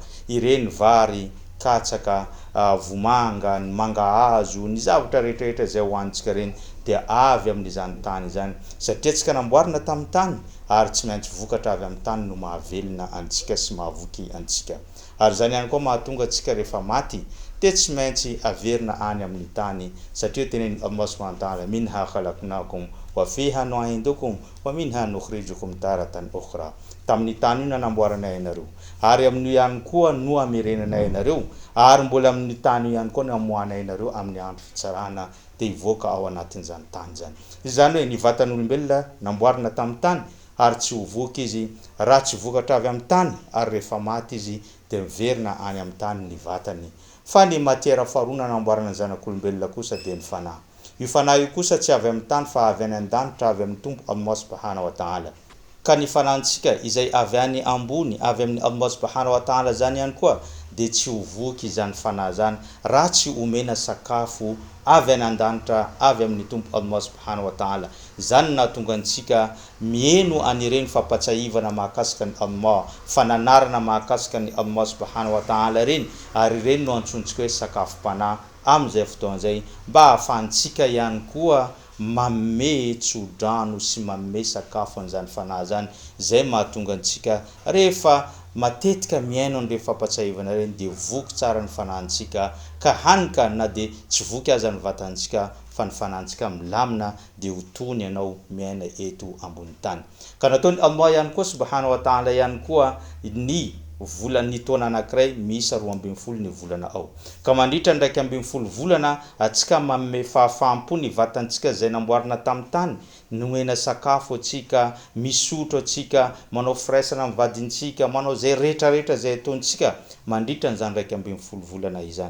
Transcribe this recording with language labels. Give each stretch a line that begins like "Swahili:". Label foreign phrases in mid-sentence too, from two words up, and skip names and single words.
Malagasy: Ireny vary, katsaka, vomanga, ny mangahazo, ny zavatra rehetrarehetra zay hoanitsika reny dia avy amin'izany tany izany satria tsika namboarina tamin'ny tany ary tsy maintsy vokatra avy amin'ny tany no mahavelona antsika sy mahavoky antsika. Ary zany ihany koa mahatonga antsika rehefa maty dia tsy maintsy averina any amin'ny tany satria tenen'i Allah
Arabic: سبحانه وتعالى منها خلقناكم وفيها نعيدكم ومنها نخرجكم تارة أخرى.
Malagasy: Tamin'ny tany io nanamboaranay ianareo ary amin'io ihany koa no amerenanay ianareo ary mbola amin'ny tany io ihany koa no amohanay ianareo amin'ny andro fitsarana dia hivoaka ao anatin'izany tany zany. Izany hoe ny vatan'olombelona namboarina tamin'ny tany ary tsy ho voky izy raha tsy vokatra avy amin'ny tany ary rehefa maty izy dia miverina any amin'ny tany ny vatany. Fa ny matiera faharoa namboarana ny zanak'olombelona kosa dia ny fanahy. Io fanahy io kosa tsy avy amin'ny tany fa avy any an-danitra avy amin'ny tompo Allah
Arabic: سبحانه وتعالى.
Malagasy: Ka ny fanahintsika izay avy any ambony avy amin'ny Allah
Arabic: سبحانه وتعالى
Malagasy: zany ihany koa dia tsy ho voky izany fanahy zany raha tsy omena sakafo avy any an-danitra avy amin'ny tompo Allah
Arabic: سبحانه وتعالى.
Malagasy: Zany nahatonga antsika mieno anireny fampatsahivana mahakasika ny Allah, fananarana mahakasika ny Allah
Arabic: سبحانه وتعالى
Malagasy: reny ary reny no antsontsika hoe sakafom-panahy amin'izay fotoan'izay mba hahafahantsika ihany koa mamme tsodrano sy mamme sakafo an'izany fanahy zany. Zay mahatonga antsika rehefa matetika miaino an'ireny fampatsahivana reny dia voky tsara ny fanahintsika ka hanika na dia tsy voky aza ny vatantsika fa ny fanahintsika milamina dia ho tony ianao miaina eto ambony tany. Ka nataony Allah ihany koa
Arabic: سبحانه وتعالى
Malagasy: ihany koa ny volany taona anankiray miisa 12 ny volana ao ka mandritra ndraiky 12 volana atsika mamme fahafampo ny vatantsika zay namboarina tamin'ny tany nomena sakafo atsika, misotro atsika, manao firaisana amin'ny vadintsika, manao zay rehetrarehetra zay ataontsika mandritra n'izany raiky 12 volana izany.